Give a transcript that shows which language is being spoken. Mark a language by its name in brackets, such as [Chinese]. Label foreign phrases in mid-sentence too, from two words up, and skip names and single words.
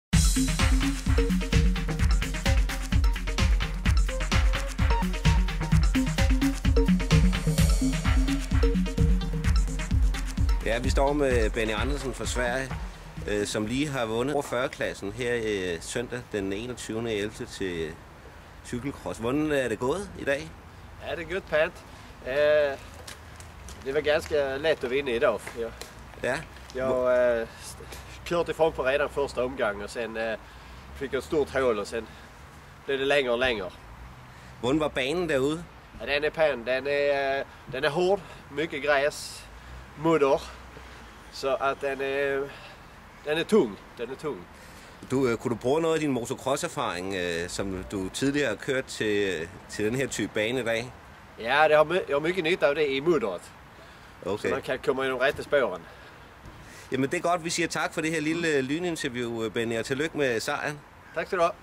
[Danish] Ja, vi står med Benny Andersen fra Sverige, som lige har vundet over 40-klassen her søndag den 21.11. til cykelcross. Hvordan er det gået i dag? [Swedish] Ja, det är gott pant. Det var ganska lätt att vinna idag. Ja. Jag körde ifrån på redan första omgången och sen fick jag ett stort hål och sen blev det längre och längre. [Danish] Hvordan var banen derude? [Swedish] Ja, den är pan. Den är hård, mycket gräs, mudder. Så att den är tung. Den är tung. [Danish] Kunne du bruge noget af din motocross-erfaring, som du tidligere har kørt til den her type bane i dag? [Swedish] Ja, jag har mycket nytta av det i muddret. Okay. Så man kan komma i de rätta spåren. [Danish] Jamen det er godt, vi siger tak for det her lille lyninterview, Benny, og tillykke med sejren. Tak skal du have.